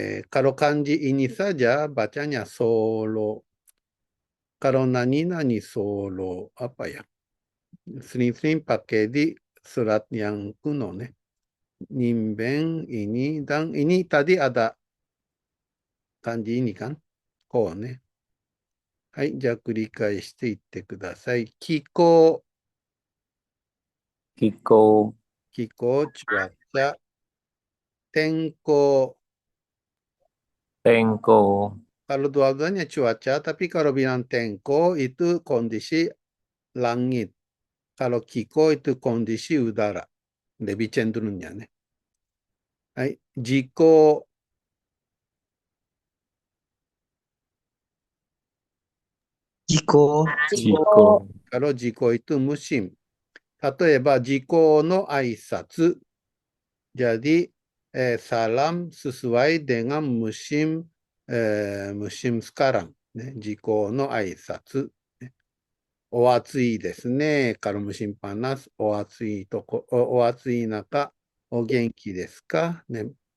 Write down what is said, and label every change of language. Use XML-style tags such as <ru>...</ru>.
<id>kalau kanji ini saja bacanya solo. Kalau nani-nani solo, apa ya? Sering-sering pakai di surat yang kuno nih. Nimben ini dan ini tadi ada kanji ini kan?</id> <ja>こうね。はい、じゃあ繰り返していってください。気候、 Kiko. 気候、cuaca, 天候. Tenko.</ja> <id>Kalau dua-duanya cuaca, tapi kalau bilang tenko itu kondisi langit. Kalau kiko itu kondisi udara. Lebih cenderungnya nih.</id> <ja>Hai, jiko, Jiko.</ja> <id>Kalau jiko itu musim.</id> <ja>例えば、時効の挨拶。</ja> <id>Jadi, salam sesuai dengan musim musim sekarang.</id> <ja>ね、時効の挨拶。ね、お暑いですね。</ja> <id>Kalau musim panas,</id> <ja>お暑い中、お元気ですか、ね。</ja>